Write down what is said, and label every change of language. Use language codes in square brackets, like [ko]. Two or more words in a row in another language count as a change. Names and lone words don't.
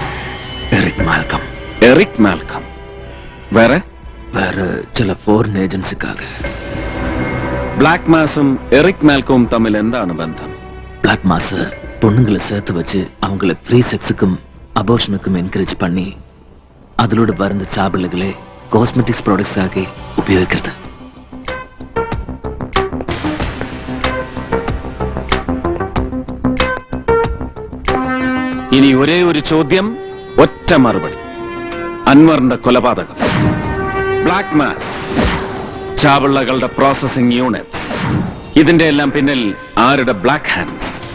[ml] എറിക് മാൽക്കം. എറിക് മാൽക്കം. വേറെ വേറെ ചില ഫോറിൻ ഏജൻസിക്കാക. ബ്ലാക്ക് മാസും എറിക് മാൽക്കവും തമ്മിൽ എന്താണ് ബന്ധം? [ta] பிளாக் மாச பொண்ணுங்களை சேர்த்து வச்சு அவங்கள ஃப்ரீ செக்ஸுக்கும் அபோர்ஷனுக்கும் என்கரேஜ் பண்ணி அதிலோட வருந்த சாபிள்ளைகளை [en] cosmetics products [ta] ஆகி ഉപയോഗിക്കുന്നത്. [ml] ഇനി ഒരേ ഒരു ചോദ്യം, ഒറ്റ മറുപടി. അൻവറിന്റെ കൊലപാതകം, ബ്ലാക്ക് മാസ്, ചാവള്ളകളുടെ [en] processing units, [ml] ഇതിന്റെ എല്ലാം പിന്നിൽ ആരുടെ [en] black hands?